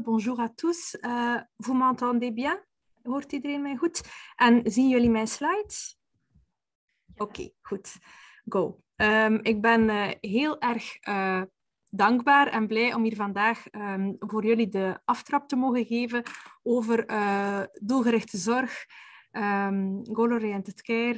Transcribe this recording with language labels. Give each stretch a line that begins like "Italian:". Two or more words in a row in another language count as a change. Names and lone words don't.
French: Bonjour à tous. Vous m'entendez bien?
Dutch: Hoort iedereen mij goed? En zien jullie mijn slides? Oké, goed. Go. Ik ben heel erg dankbaar en blij om hier vandaag voor jullie de aftrap te mogen geven over doelgerichte zorg,
English: Goal Oriented Care.